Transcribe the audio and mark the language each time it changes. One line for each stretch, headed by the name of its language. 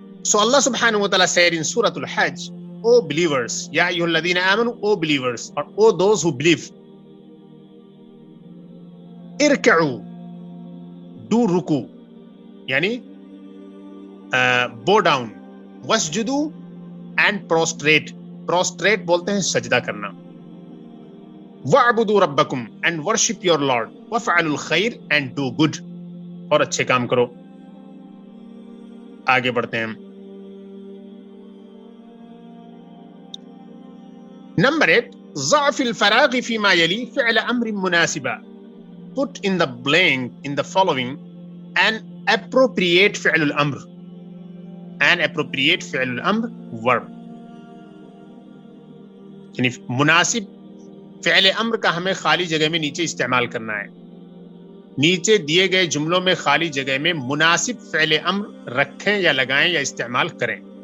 English: So Allah subhanahu wa ta'ala said in Surah Al-Hajj, O believers,
Arabic: Ya ayyuhal ladhina amanu,
English: O believers, or O those who believe, irka'u, do ruku, yani bow down, wasjudu and prostrate.
Urdu: Prostrate بولتے ہیں سجدہ کرنا.
Arabic: وَاعْبُدُوا رَبَّكُمْ
English: and worship your Lord.
Arabic: وَافْعَلُوا الْخَيْرَ
English: and do good.
Urdu: اور اچھے کام کرو. آگے بڑھتے ہیں ہم.
Arabic: نمبر 8 ضعف الفراغ فيما يلي فعل امر مناسبة.
English: Put in the blank in the following an appropriate فعل الامر. An appropriate فعل الامر verb.
Urdu: یعنی مناسب فعل امر کا ہمیں خالی جگہ میں نیچے استعمال کرنا ہے. نیچے دیے گئے جملوں میں خالی جگہ میں مناسب فعل امر رکھیں یا لگائیں یا استعمال کریں.